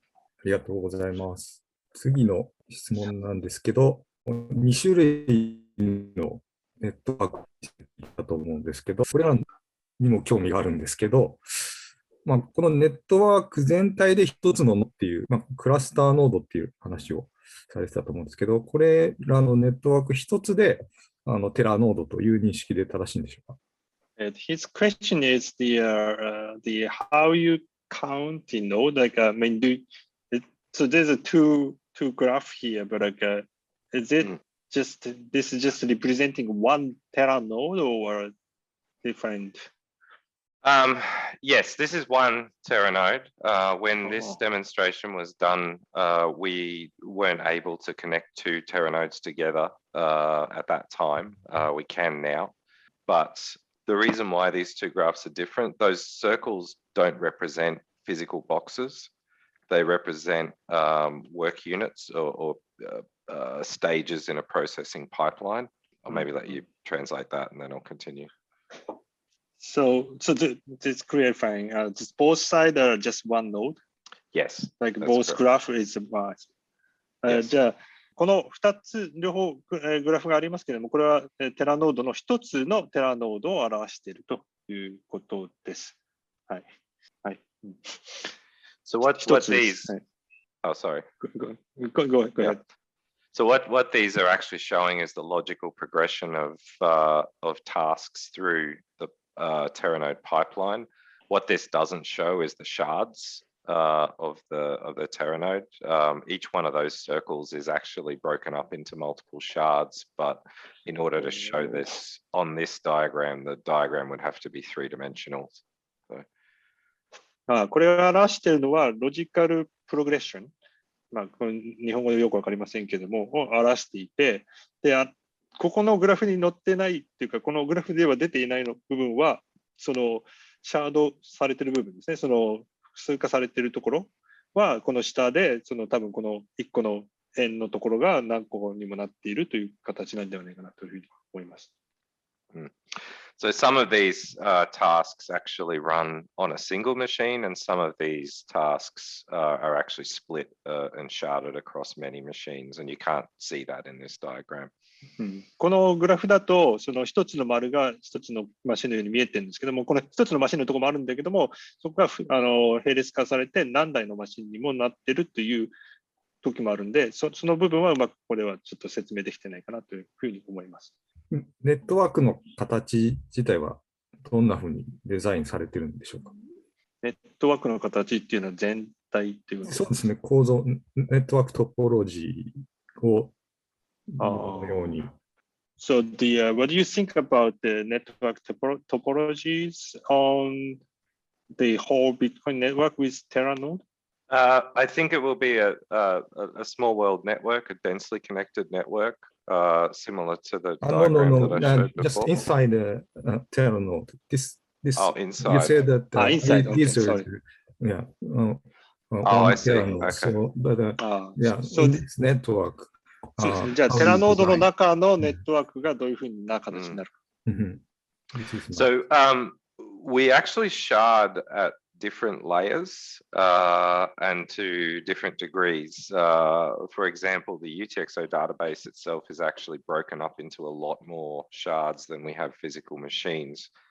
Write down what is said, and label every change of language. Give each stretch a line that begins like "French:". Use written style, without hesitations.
Japanese: ありがとうございます。次の質問なんですけど、2種類のネットワークだと思うんですけど、これらにも興味があるんですけど、このネットワーク全体で一つのっていう、クラスターノードっていう話をされてたと思うんですけど、これらのネットワーク一つでテラノードという認識で正しいんでしょうか？
English: His question is the how you count the node. So there's a two graph here, but is it this is just representing one tera node or different? Yes, this is one tera node. When this demonstration was done, we weren't able to connect two tera nodes together at that time. We can now, but the reason why these two graphs are different, those circles don't represent physical boxes. They represent work units or stages in a processing pipeline. I'll maybe let you translate that and then I'll continue. So this clarifying, just both sides are just one node? Yes. Like both graph is one. Yes.
Japanese: じゃあ、この2つ両方グラフがありますけれども、これはテラノードの1つのテラノードを表しているということです。はい。はい。
English: So what these? Oh, sorry. Go ahead. So what these are actually showing is the logical progression of tasks through the Teranode pipeline. What this doesn't show is the shards of the Teranode. Each one of those circles is actually broken up into multiple shards, but in order to show this on this diagram, the diagram would have to be three-dimensional. So.
Japanese: これを表しているのはロジカルプログレッション。これ日本語でよくわかりませんけども、を表していて、で、ここのグラフに載ってないっていうか、このグラフでは出ていないの部分は、そのシャードされている部分ですね。その複数化されているところは、この下で、多分この1個の円のところが何個にもなっているという形なんではないかなというふうに思います。
English: So some of these tasks actually run on a single machine, and some of these tasks are actually split and sharded across many machines, and you can't see that in this diagram.
Japanese: このグラフだと、その一つの丸が一つのマシンのように見えてるんですけども、この一つのマシンのところもあるんだけども、そこが並列化されて何台のマシンにもなってるという時もあるんで、その部分はうまくこれはちょっと説明できてないかなというふうに思います。ネットワークの形自体はどんなふうにデザインされてるんでしょうか？ネットワークの形っていうのは全体っていうことですか？そうですね、構造、ネットワークトポロジーをのように。
English: So what do you think about the network topologies on the whole Bitcoin network with Teranode? I think it will be a small world network, a densely connected network, similar to the diagram that I showed before. Just inside the Teranode. This inside. You said that inside. Okay, sorry. Yeah. I see. Teranode. Okay. So, but yeah, so in this network.
Japanese: そうですね。じゃあ、テラノードの中のネットワークがどういうふうな形になるか。
English: So we actually shard at different layers and to different degrees. For example, the UTXO database itself is actually broken up into a lot more shards than we have physical machines.